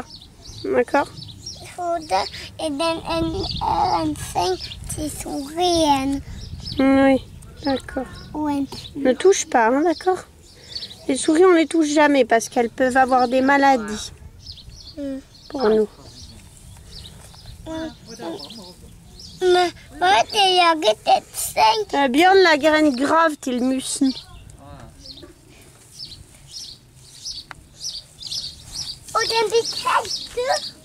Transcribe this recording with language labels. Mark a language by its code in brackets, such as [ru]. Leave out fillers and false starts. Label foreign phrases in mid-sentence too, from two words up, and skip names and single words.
[fr] D'accord? Oui, d'accord. Ne touche pas, hein, d'accord? Les souris, on les touche jamais parce qu'elles peuvent avoir des maladies pour nous. [sv] Björn lägger en grav till musen. Och den blir kall.